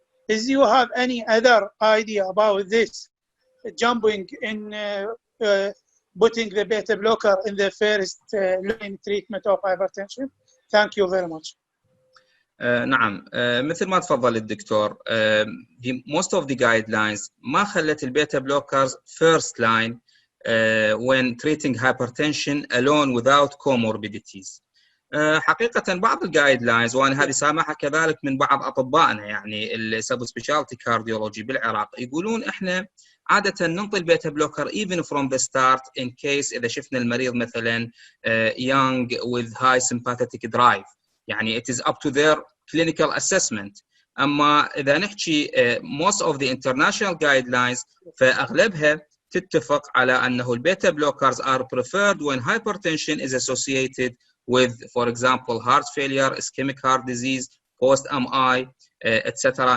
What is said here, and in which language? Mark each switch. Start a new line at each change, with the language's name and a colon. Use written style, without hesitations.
English: Does you have any other idea about this jumping in putting the beta blocker in the first line treatment of hypertension? Thank you very much.
Arabic: نعم مثل ما تفضل الدكتور
English: most of the guidelines
Arabic: ما خلت البيتا
English: blockers first line when treating hypertension alone without comorbidities.
Arabic: حقيقة بعض الجايدلاينز وانا هذه سامعها كذلك من بعض اطبائنا يعني السب سبيشالتي كارديولوجي بالعراق يقولون احنا عادة ننطي البيتا بلوكر
English: even from the start in case
Arabic: اذا شفنا المريض مثلا
English: young with high sympathetic drive
Arabic: يعني
English: it is up to their clinical assessment.
Arabic: اما اذا نحكي
English: most of the international guidelines
Arabic: فاغلبها تتفق على أنه البيتا
English: blockers are preferred when hypertension is associated with, for example, heart failure, ischemic heart disease, post-MI, etc.